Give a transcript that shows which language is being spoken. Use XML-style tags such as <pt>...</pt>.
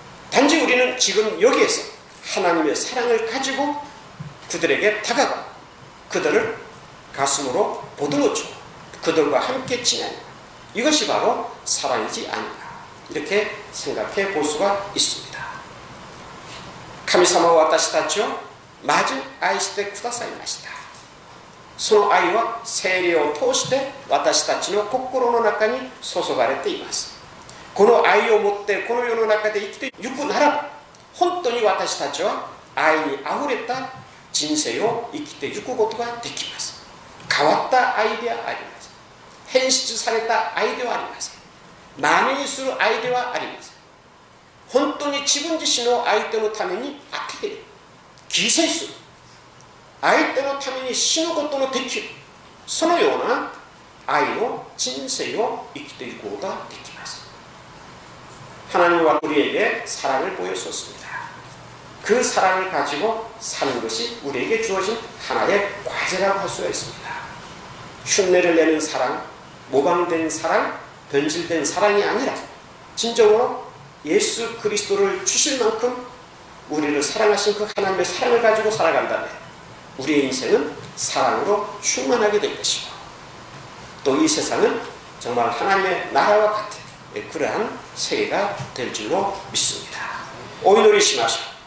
<ko>단지 우리는 지금 여기에서 하나님의 사랑을 가지고 그들에게 다가가 그들을 가슴으로 보듬어주고 그들과 함께 지내는, 이것이 바로 사랑이지 않는가, 이렇게 생각해 볼 수가 있습니다.</ko> <ja>神様は私たちをまず愛してくださいました。その愛は聖霊を通して私たちの心の中に注がれています。この愛を持ってこの世の中で生きていくならば、本当に私たちは愛にあふれた人生を生きていくことができます。変わった愛ではありません。変質された愛ではありません。真似にする愛ではありません。本当に自分自身の相手のために当てている、犠牲する、相手のために死ぬことのできる、そのような愛の人生を生きていくことができます.</ja> <ko>하나님과 우리에게 사랑을 보여줬습니다. 그 사랑을 가지고 사는 것이 우리에게 주어진 하나의 과제라고 할 수가 있습니다. 흉내를 내는 사랑, 모방된 사랑, 변질된 사랑이 아니라 진정으로 예수 그리스도를 주실 만큼 우리를 사랑하신 그 하나님의 사랑을 가지고 살아간다면 우리의 인생은 사랑으로 충만하게 될 것이고, 또 이 세상은 정말 하나님의 나라와 같은 그러한 세계가 될 줄로 믿습니다.</ko> <ja>お祈りしましょう。</ja>